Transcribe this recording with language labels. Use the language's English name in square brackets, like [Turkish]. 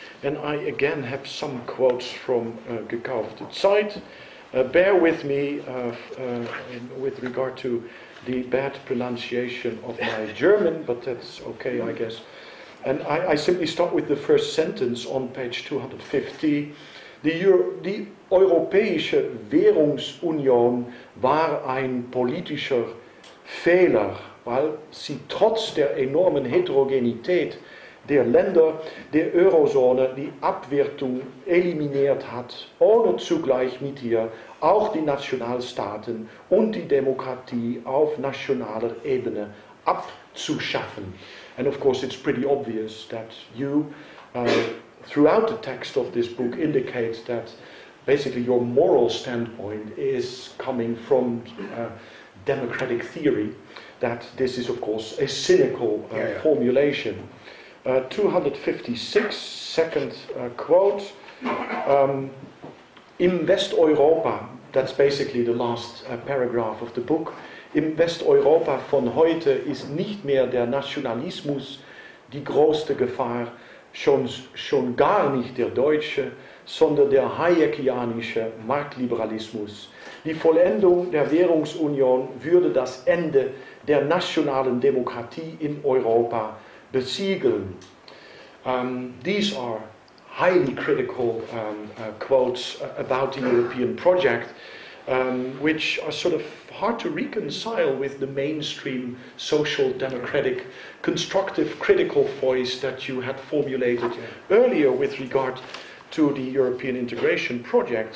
[English] And I again have some quotes from Gekochte, Zeit. Bear with me with regard to the bad pronunciation of my German, but that's okay, I guess. And I simply start with the first sentence on page 250. [German] Die Europäische Währungsunion war ein politischer Fehler, weil sie trotz der enormen Heterogenität der Länder der Eurozone die Abwertung eliminiert hat, ohne zugleich mit ihr auch die Nationalstaaten und die Demokratie auf nationaler Ebene abzuschaffen. [English] And of course it's pretty obvious that you, throughout the text of this book, indicate that basically your moral standpoint is coming from democratic theory, that this is of course a cynical formulation. [German] 256, [English] second quote, [German] im Westeuropa, [English] that's basically the last paragraph of the book, [German] im Westeuropa von heute ist nicht mehr der Nationalismus die größte Gefahr, schon gar nicht der deutsche, sondern der hayekianische Marktliberalismus. Die Vollendung der Währungsunion würde das Ende der nationalen Demokratie in Europa besiegeln. [English] These are highly critical quotes about the European project, which are sort of hard to reconcile with the mainstream social democratic constructive critical voice that you had formulated earlier with regard to the European integration project.